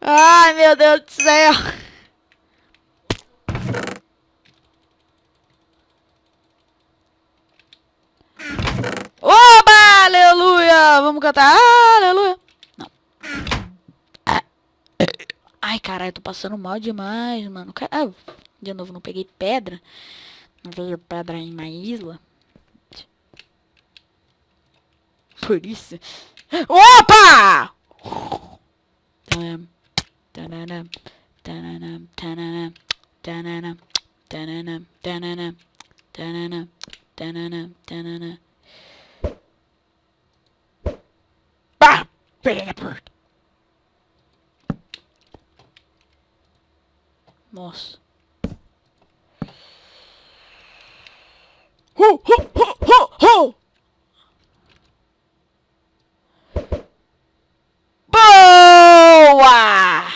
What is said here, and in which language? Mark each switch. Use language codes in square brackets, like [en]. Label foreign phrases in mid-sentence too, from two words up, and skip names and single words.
[pt] Ai, meu Deus do céu. Oba, aleluia. Vamos cantar, aleluia. Não. Ai, caralho, tô passando mal demais, mano. De novo, não peguei pedra. Não veio pedra em uma isla. Por isso. Opa! Tananam, tananam, tananam, tananam, tananam, tananam, tananam, tananam, tananam, tananam. Pá! Filha da puta! Nossa. Boa!